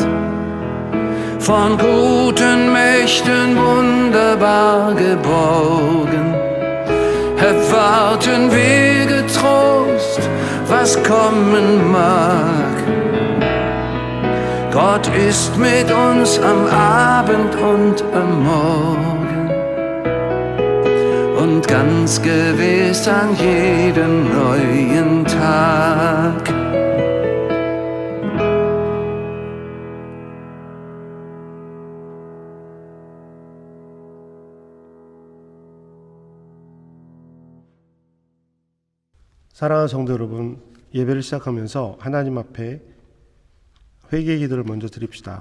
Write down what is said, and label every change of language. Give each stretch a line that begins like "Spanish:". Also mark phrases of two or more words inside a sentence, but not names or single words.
German: Von guten Mächten wunderbar geborgen, erwarten wir getrost, was kommen mag. Gott ist mit uns am Abend und am Morgen und ganz gewiss an jedem neuen Tag.
Korean: 사랑하는 성도 여러분, 예배를 시작하면서 하나님 앞에 회개의 기도를 먼저 드립시다.